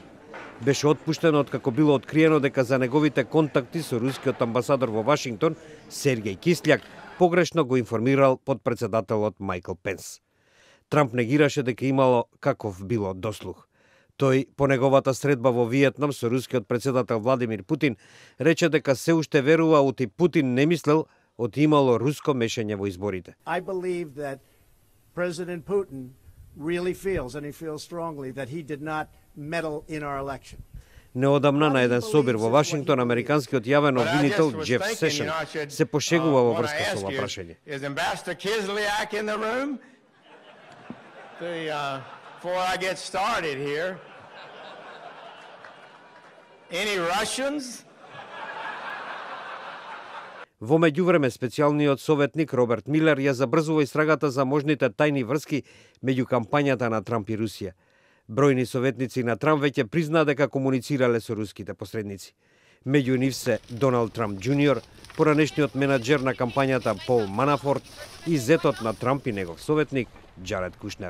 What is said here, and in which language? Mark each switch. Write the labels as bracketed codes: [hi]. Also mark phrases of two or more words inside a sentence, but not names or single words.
[mk] Беше отпуштен откако било откриено дека за неговите контакти со рускиот амбасадор во Вашингтон, Сергеј Кисљак, погрешно го информирал подпредседателот Майкл Пенс. Трамп негираше дека имало каков било дослух. Тој, по неговата средба во Виетнам со рускиот председател Владимир Путин, рече дека се уште верува оти Путин не мислел оти имало руско мешање во изборите. [en] I believe that President Putin really feels, and he feels strongly, that he did not meddle in our election. [mk] Неодамна на еден собир во Вашингтон, американскиот јавен обвинител Джеф Сешен се пошегува во врска со ова прашање. [en] Before I get started here, any Russians? [mk] Во меѓувреме, специјалниот советник Роберт Милер ја забрзува истрагата за можните тајни врски меѓу кампањата на Трамп и Русија. Бројни советници на Трамп веќе признаа дека комуницирале со руските посредници. Меѓу нив се Доналд Трамп Џуниор, поранешниот менаџер на кампањата Пол Манафорт и зетот на Трамп и негов советник Џаред Кушнер.